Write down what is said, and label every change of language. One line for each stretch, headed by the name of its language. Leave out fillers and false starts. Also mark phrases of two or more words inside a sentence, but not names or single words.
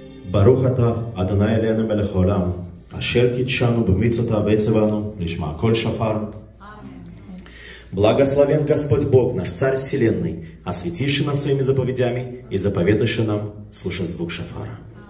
Hebrew: ברוך אתה, אדוני אלוהינו מלך העולם, אשר קידשנו במצוותיו וציוונו לשמוע קול шафар.
Russian: Благословен Господь Бог, наш Царь Вселенной, осветивший нас своими заповедями и заповедавший нам слушать звук шафара.